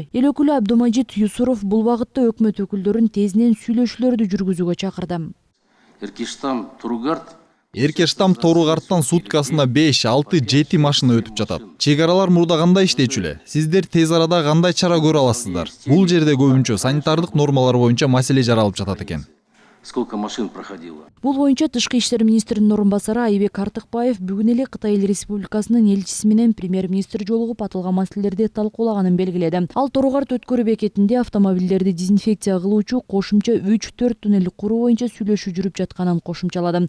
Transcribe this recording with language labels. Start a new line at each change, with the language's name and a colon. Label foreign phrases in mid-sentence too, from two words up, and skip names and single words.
Kyrgyz: Эл өкүлү Абдумажит Юсуров бул багытта өкмөт өкүлдөрүн тезинен сүйлөшүүлөрдү жүргүзүүгө чакырды. Эркештам Торугарттан суткасына 5, 6, 7 машина өтүп жатат. Чек аралар мурда кандай иштечү эле? Сиздер тез арада кандай чара көрө аласыздар? Бул жерде көбүнчө санитардык нормалар боюнча маселе жаралып жатат экен.
Russian: сколько машин проходило.
Kyrgyz: Бул боюнча Тышкы иштер министринин орун басары Айбек Артыкбаев бүгүн эле Кытай Эл Республикасынын элчиси менен премьер-министр жолугуп аталган маселелерди талкуулаганын белгиледи. Ал Торугарт өткөрүү бекетинде автомобилдерди дезинфекция кылуучу кошумча 3-4 туннель куруу боюнча сүйлөшүү жүрүп жатканын кошумчалады.